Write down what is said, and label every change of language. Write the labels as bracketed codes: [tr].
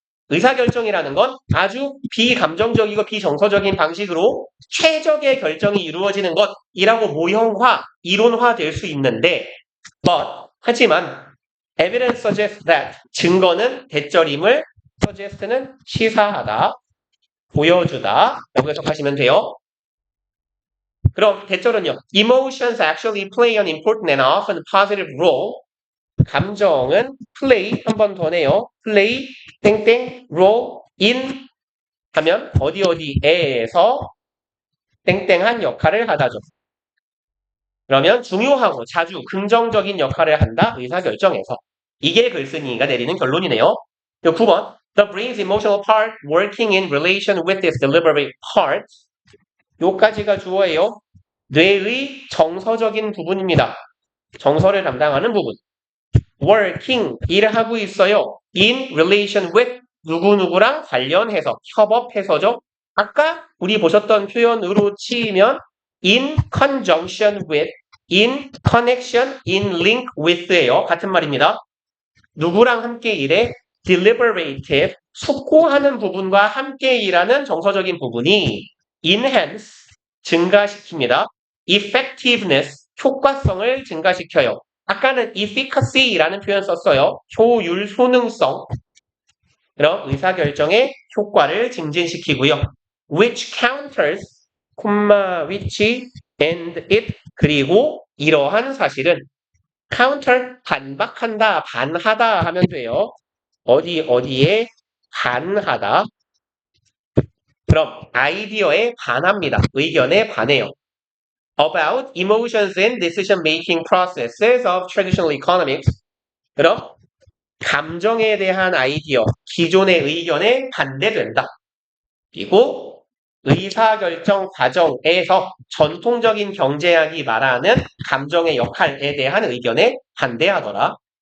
[ko] 의사결정이라는 건 아주 비감정적이고 비정서적인 방식으로 최적의 결정이 이루어지는 것이라고 모형화, 이론화 될 수 있는데 하지만 [en] evidence suggests that [ko] 증거는 대절임을 suggest는 시사하다, 보여주다 라고 해석하시면 돼요. 그럼 대절은요. [en] Emotions actually play an important and often positive role. [ko] 감정은 play 한 번 더 내요. play 땡땡 role in 하면 어디에서 땡땡한 역할을 하다죠. 그러면 중요하고 자주 긍정적인 역할을 한다. 의사결정에서. 이게 글쓴이가 내리는 결론이네요. 9번 [en] The brain's emotional part working in relation with its deliberate part. [ko] 요까지가 주어예요. 뇌의 정서적인 부분입니다. 정서를 담당하는 부분. working, 일을 하고 있어요. [en] in relation with, [ko] 누구누구랑 관련해서, 협업해서죠. 아까 우리 보셨던 표현으로 치면 [en] in conjunction with, in connection, in link with [ko] 예요. 같은 말입니다. 누구랑 함께 일해? deliberative, 숙고하는 부분과 함께 일하는 정서적인 부분이 enhance, 증가시킵니다. effectiveness, 효과성을 증가시켜요. 아까는 efficacy라는 표현 썼어요. 효율, 효능성. 그럼 의사결정의 효과를 증진시키고요. [en] which counters, which and it [ko] 그리고 이러한 사실은 counter 반박한다, 반하다 하면 돼요. 어디에 반하다. 그럼 아이디어에 반합니다. 의견에 반해요. [en] About emotions and decision-making processes of traditional economics. [ko] 그럼 감정에 대한 아이디어, 기존의 의견에 반대된다. 그리고 의사결정 과정에서 전통적인 경제학이 말하는 감정의 역할에 대한 의견에 반대하더라.